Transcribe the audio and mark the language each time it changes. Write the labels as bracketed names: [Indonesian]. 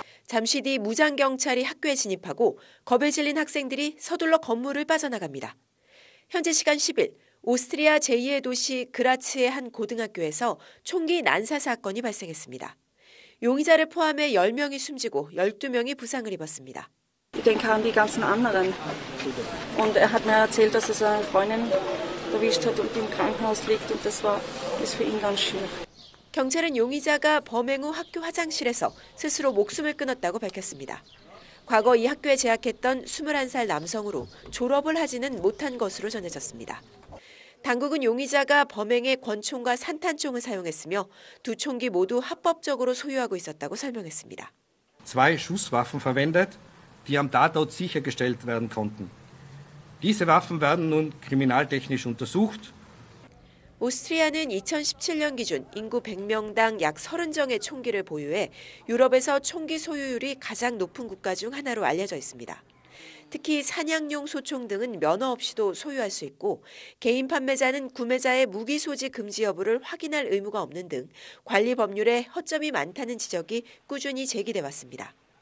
[Korean] 잠시 뒤 무장경찰이 학교에 진입하고 겁에 질린 학생들이 서둘러 건물을 빠져나갑니다. 현재 시간 10일 오스트리아 제2의 도시 그라츠의 한 고등학교에서 총기 난사 사건이 발생했습니다. 용의자를 포함해 10명이 숨지고 12명이 부상을 입었습니다. [German] Ich denke an die ganzen anderen. Und hat mir erzählt, dass seine Freundin erwischt hat und im Krankenhaus liegt und das ist für ihn ganz schwierig. [Korean] 경찰은 용의자가 범행 후 학교 화장실에서 스스로 목숨을 끊었다고 밝혔습니다. 과거 이 학교에 재학했던 21살 남성으로 졸업을 하지는 못한 것으로 전해졌습니다. 당국은 용의자가 범행에 권총과 산탄총을 사용했으며 두 총기 모두 합법적으로 소유하고 있었다고 설명했습니다. [German] Zwei Schusswaffen verwendet, die am Tatort sichergestellt werden konnten. Diese Waffen werden nun kriminaltechnisch untersucht. [Korean] 오스트리아는 2017년 기준 인구 100명당 약 30정의 총기를 보유해 유럽에서 총기 소유율이 가장 높은 국가 중 하나로 알려져 있습니다. 특히 사냥용 소총 등은 면허 없이도 소유할 수 있고 개인 판매자는 구매자의 무기 소지 금지 여부를 확인할 의무가 없는 등 관리 법률에 허점이 많다는 지적이 꾸준히 제기돼 왔습니다.